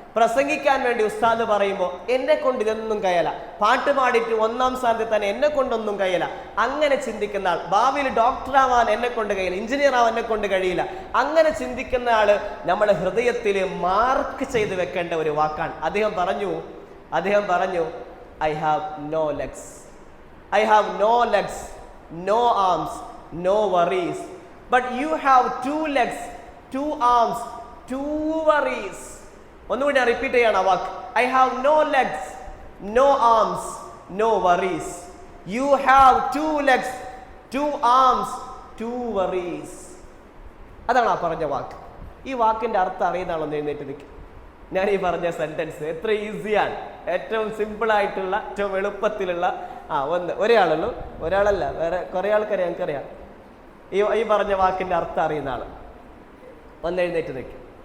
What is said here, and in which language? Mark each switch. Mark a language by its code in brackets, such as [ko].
[ml] പ്രസംഗിക്കാൻ വേണ്ടി ഉസ്താദ് പറയുമ്പോൾ എന്നെ കൊണ്ട് ഇതൊന്നും കഴിയല, പാട്ട് പാടിയിട്ട് 1ാം സ്ഥാനത്ത് തന്നെ എന്നെ കൊണ്ടൊന്നും കഴിയല, അങ്ങനെ ചിന്തിക്കുന്ന ആൾ. ഭാവിയിൽ ഡോക്ടറാവാൻ എന്നെ കൊണ്ട് കഴിയില്ല, എഞ്ചിനീയർ ആവാൻ എന്നെ കൊണ്ട് കഴിയില്ല, അങ്ങനെ ചിന്തിക്കുന്ന ആള് നമ്മുടെ ഹൃദയത്തിൽ മാർക്ക് ചെയ്ത് വെക്കേണ്ട ഒരു വാക്കാണ്. അദ്ദേഹം പറഞ്ഞു [en] I have no legs, I have no legs, no arms, no worries. But you have 2 legs, 2 arms, 2 worries. [ml] ഒന്നുകൂടി റിപ്പീറ്റ് ചെയ്യണം ആ വാക്ക്. [en] I have no legs, no arms, no worries. You have 2 legs, 2 arms, 2 worries. [ml] അതാണ് ആ പറഞ്ഞ വാക്ക്. ഈ വാക്കിന്റെ അർത്ഥം അറിയുന്നതാണോ എഴുന്നേറ്റ് നിൽക്കും. ഞാൻ ഈ പറഞ്ഞ സെന്റൻസ് എത്ര ഈസിയാണ്, ഏറ്റവും സിമ്പിൾ ആയിട്ടുള്ള, ഏറ്റവും എളുപ്പത്തിലുള്ള ഒരാളല്ലോ, ഒരാളല്ല, വേറെ കുറെ ആൾക്കറിയാം, ഞങ്ങൾക്കറിയാം. ഈ പറഞ്ഞ വാക്കിന്റെ അർത്ഥം അറിയുന്ന ആള് ഒന്ന് എഴുന്നേറ്റ് നിൽക്കും.